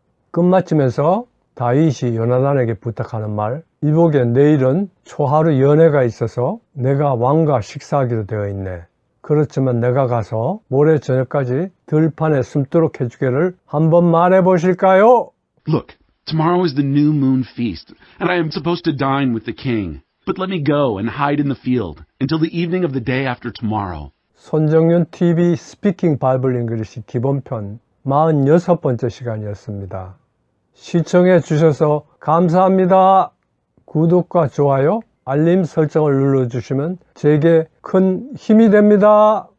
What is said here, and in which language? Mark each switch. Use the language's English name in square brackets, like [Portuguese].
[Korean] 끝마치면서 다윗이 요나단에게 부탁하는 말, 이보게 내일은 초하루 연회가 있어서 내가 왕과 식사하기로 되어 있네. 그렇지만 내가 가서 모레 저녁까지 들판에 숨도록 해주기를 한번 말해 보실까요? [English] Look, tomorrow is the new moon feast, and I am supposed to dine with the king. But let me go and hide in the field until the evening of the day after tomorrow. [Korean] 손정윤 TV 스피킹 바이블 잉글리시 기본편 46번째 시간이었습니다. 시청해 주셔서 감사합니다. 구독과 좋아요, 알림 설정을 눌러주시면 제게 큰 힘이 됩니다.